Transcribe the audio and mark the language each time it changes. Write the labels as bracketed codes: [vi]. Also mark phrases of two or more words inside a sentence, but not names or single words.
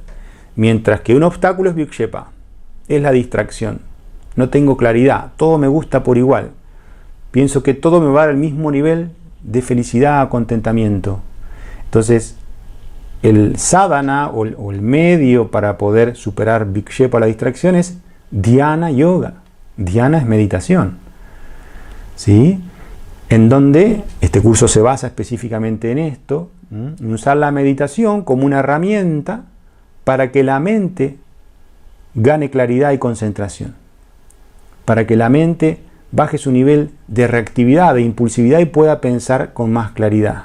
[es] Mientras que un obstáculo es vikshepa, es la distracción. No tengo claridad, todo me gusta por igual. Pienso que todo me va a dar el mismo nivel de felicidad, contentamiento. Entonces, el sadhana o el medio para poder superar vikshepa, la distracción, es [sa] ध्यान योग. [es] Dhyana es meditación. ¿Sí? En donde este curso se basa específicamente en esto, en usar la meditación como una herramienta para que la mente gane claridad y concentración. Para que la mente baje su nivel de reactividad, de impulsividad y pueda pensar con más claridad.